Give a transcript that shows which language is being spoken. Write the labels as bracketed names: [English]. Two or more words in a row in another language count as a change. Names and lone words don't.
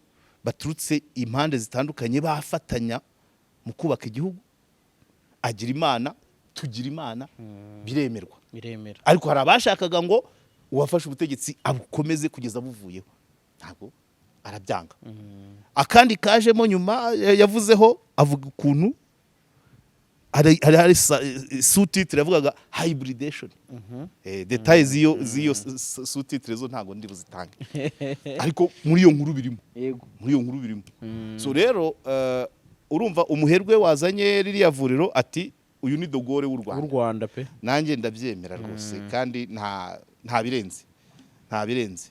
[Kinyarwanda] baturutse impande zitandukanye bafatanya mu kubaka igihugu agira imana tugira imana biremera ariko hari abashakaga ngo uwafashe ubutegetsi abukomeze kugeza buvuyeho ntabwo arabyanga akandi kajemo nyuma yavuzeho avuga ukuntu hari sous-titre yavugaga hybridation. Details z'iyo sous-titre zo ntago ndi buzitange. Ariko muri iyo nkuru birimo. Muri iyo nkuru birimo. So rero urumva umuherwe wazanye ririya vuriro ati uyu ni dogore w'u Rwanda pe. Nanjye ndabyemera rwose kandi nta birenze.